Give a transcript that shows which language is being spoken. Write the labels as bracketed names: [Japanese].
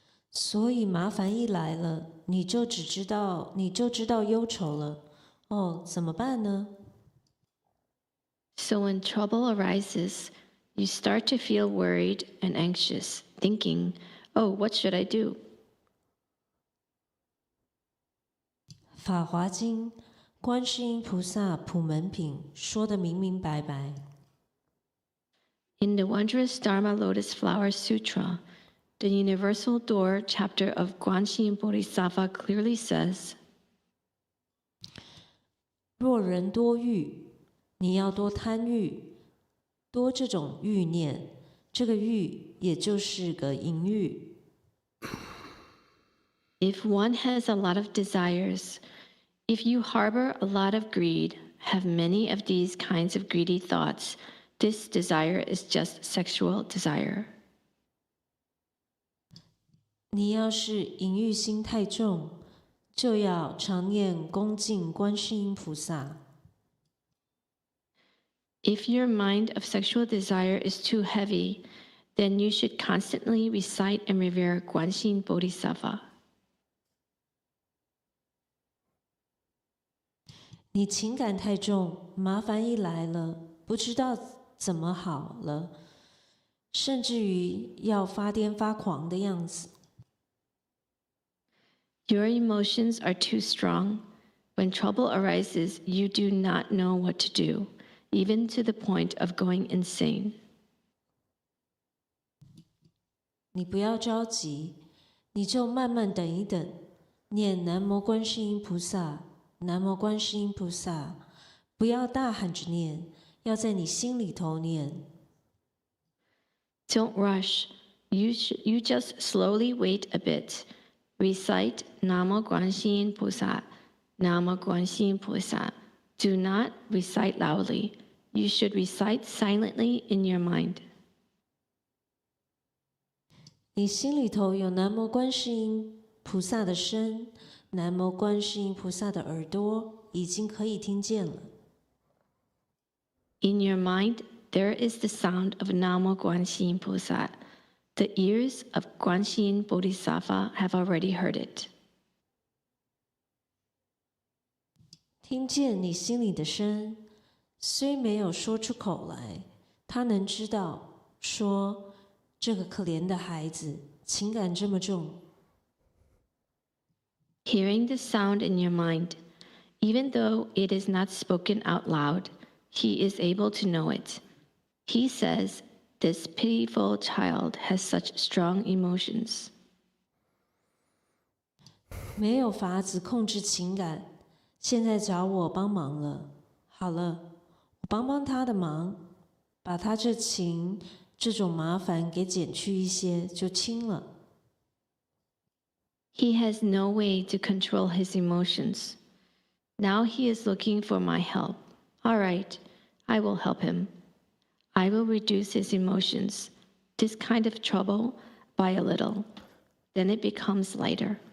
[Chinese] 所以麻烦一来了，你就知道忧愁了。哦，怎么办呢？ [English] So when trouble arises, you start to feel worried and anxious, thinking, oh, what should I do? [Chinese] 法华经观世音菩萨普门品说得明明白白。 [English] In the wondrous Dharma Lotus Flower Sutra, the Universal Door chapter of Guanxin Bodhisattva clearly says, [Chinese] 若人多欲，你要多贪欲，多这种欲念，这个欲也就是个淫欲。 [English] If one has a lot of desires, if you harbor a lot of greed, have many of these kinds of greedy thoughts, this desire is just sexual desire. [Chinese] 你要是淫欲心太重，就要常念恭敬观世音菩萨。 [English] If your mind of sexual desire is too heavy, then you should constantly recite and revere Guanxin Bodhisattva. [Chinese] 你情感太重，麻烦一来了，不知道怎么好了，甚至于要发癫发狂的样子。 [English] Your emotions are too strong. When trouble arises, you do not know what to do, even to the point of going insane. [Chinese] 你不要着急，你就慢慢等一等，念南无观世音菩萨，南无观世音菩萨，不要大喊着念，要在你心里头念。 [English] Don't rush. You just slowly wait a bit. Recite Namo Guanxin Pusa, Namo Guanxin Pusa. Do not recite loudly. You should recite silently in your mind. [Chinese] 你心里头有南无观世音菩萨的声，南无观世音菩萨的耳朵已经可以听见了。 [English] In your mind, there is the sound of Namo Guanxin Pusa. The ears of Guanxin Bodhisattva have already heard it. [Chinese] 听见你心里的声，虽没有说出口来，他能知道，说这个可怜的孩子情感这么重。 [English] Hearing the sound in your mind, even though it is not spoken out loud, he is able to know it. He says, "This pitiful child has such strong emotions." [Chinese] 没有法子控制情感，现在找我帮忙了。好了，我帮帮他的忙，把他这种麻烦给减去一些，就轻了。 [English] He has no way to control his emotions. Now he is looking for my help. All right, I will help him. I will reduce his emotions, this kind of trouble, by a little. Then it becomes lighter.